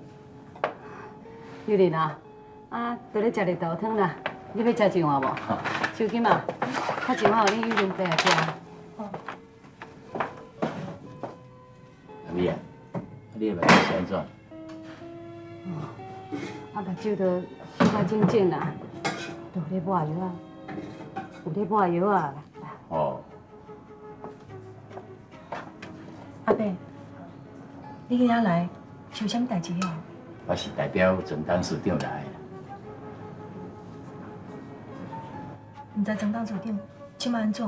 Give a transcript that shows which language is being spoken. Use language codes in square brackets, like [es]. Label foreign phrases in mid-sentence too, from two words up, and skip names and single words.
[nan] 幼玲啊，都咧食日豆汤啦，你要食一碗无？手机嘛，较一碗，你幼玲带来食。阿姨啊，你的目睭是安怎？目睭都小可肿肿啦，都咧抹药啊，有咧抹药啊。哦，阿伯，你今仔来是有啥物代志哦？我是代表总董事长来的。毋知总董事长即摆安怎？